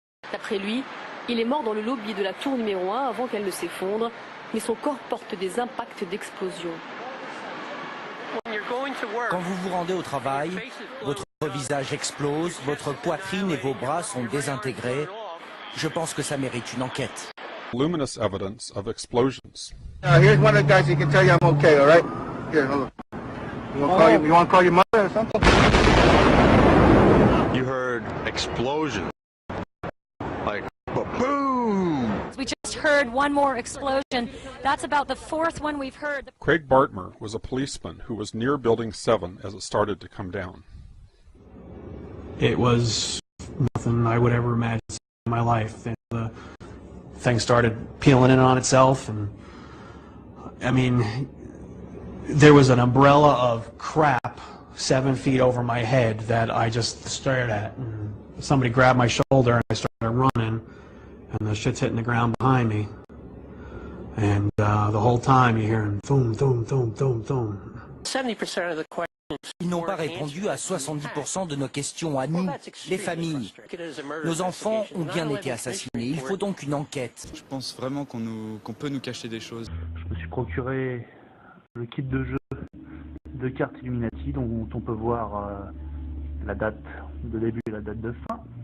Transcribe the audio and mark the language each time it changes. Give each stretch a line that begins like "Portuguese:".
French: D'après lui, il est mort dans le lobby de la tour numéro 1 avant qu'elle ne s'effondre, mais son corps porte des impacts d'explosion. Quand vous vous rendez au travail, votre visage explose, votre poitrine et vos bras sont désintégrés. Je pense que ça mérite une enquête.
English: Luminous evidence of explosions. Here's one of the guys who can tell you I'm okay, all right? Here, hold on. You want to call your mother or something? You heard explosion. Like, boom! We just heard one more explosion. That's about the fourth one we've heard. Craig Bartmer was a policeman who was near Building 7 as it started to come down. It was nothing I would ever imagine in my life. And the thing started peeling in on itself, and I mean, there was an umbrella of crap 7 feet over my head that I just stared at. And somebody grabbed my shoulder and I started running, and the shit's hitting the ground behind me. And the whole time you're hearing boom, boom, boom, boom, boom. 70% of the questions.
French: Ils n'ont pas répondu à 70% de nos questions à nous, les familles. Nos enfants ont bien été assassinés. Il faut donc une enquête. Je pense vraiment qu'on peut nous cacher des choses. Je me suis procuré le kit de jeu de cartes Illuminati dont on peut voir la date de début et la date de fin.